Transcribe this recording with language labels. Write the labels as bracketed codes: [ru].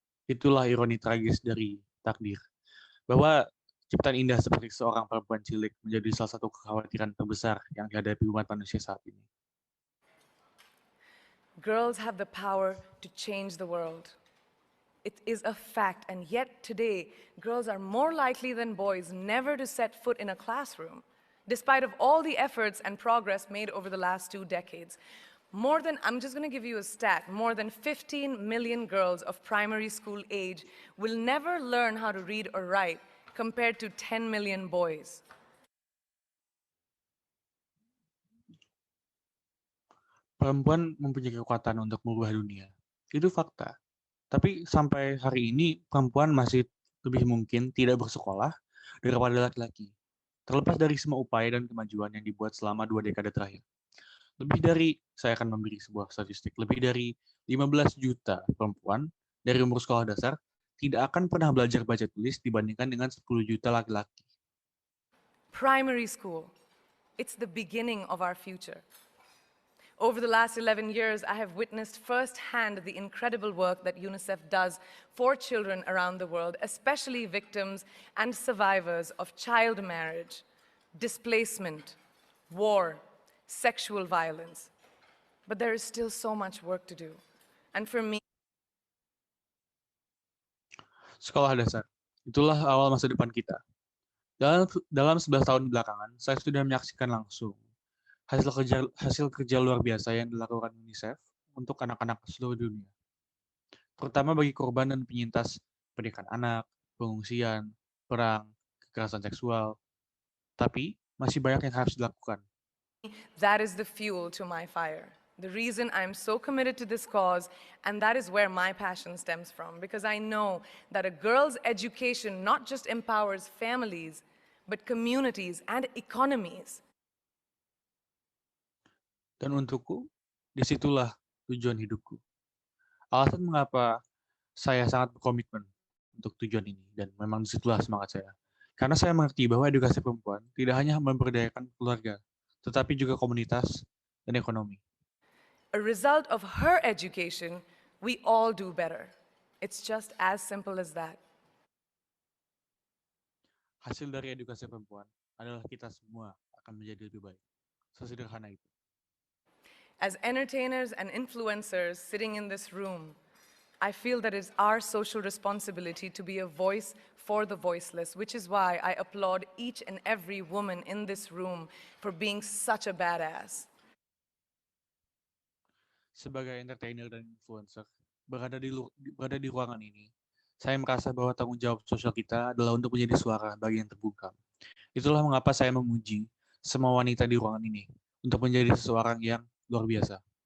[id] Itulah ironi tragis dari takdir, bahwa ciptaan indah seperti seorang perempuan cilik menjadi salah satu kekhawatiran terbesar yang dihadapi umat manusia saat ini. [en] Girls have the power to change the world. It is a fact, and yet today, girls are more likely than boys never to set foot in a classroom, despite of all the efforts and progress made over the last 2 decades. I'm just going to give you a stat, more than 15 million girls of primary school age will never learn how to read or write, compared to 10 million boys. [id] Perempuan mempunyai kekuatan untuk mengubah dunia. Itu fakta. Tapi sampai hari ini, perempuan masih lebih mungkin tidak bersekolah daripada laki-laki. Terlepas dari semua upaya dan kemajuan yang dibuat selama 2 dekade terakhir. Saya akan memberi sebuah statistik, lebih dari 15 juta perempuan dari umur sekolah dasar tidak akan pernah belajar baca tulis dibandingkan dengan 10 juta laki-laki. [en] Primary school, it's the beginning of our future. Over the last 11 years, I have witnessed firsthand the incredible work that UNICEF does for children around the world, especially victims and survivors of child marriage, displacement, war, sexual violence. But there is still so much work to do. And for me, [id] Sekolah dasar, itulah awal masa depan kita. Dalam 11 tahun belakangan, saya sudah menyaksikan langsung hasil kerja luar biasa yang dilakukan UNICEF untuk anak-anak seluruh dunia. Terutama bagi korban dan penyintas pernikahan anak, pengungsian, perang, kekerasan seksual. Tapi masih banyak yang harus dilakukan. [en] that is the fuel to my fire. The reason I'm so committed to this cause, and that is where my passion stems from, because I know that a girl's education not just empowers families, but communities and economies. [id] Dan untukku, disitulah tujuan hidupku. Alasan mengapa saya sangat berkomitmen untuk tujuan ini, dan memang disitulah semangat saya. Karena saya mengerti bahwa edukasi perempuan tidak hanya memberdayakan keluarga, tetapi juga komunitas dan ekonomi. [en] A result of her education, we all do better. It's just as simple as that. [id] Hasil dari edukasi perempuan adalah kita semua akan menjadi lebih baik. Sesederhana itu. [en] As entertainers and influencers sitting in this room, I feel that it's our social responsibility to be a voice for the voiceless, which is why I applaud each and every woman in this room for being such a badass. [id] Sebagai entertainer dan influencer, berada di ruangan ini, saya merasa bahwa tanggung jawab sosial kita adalah untuk menjadi suara bagi yang terbungkam. Itulah mengapa saya memuji semua wanita di ruangan ini untuk menjadi seseorang yang luar biasa.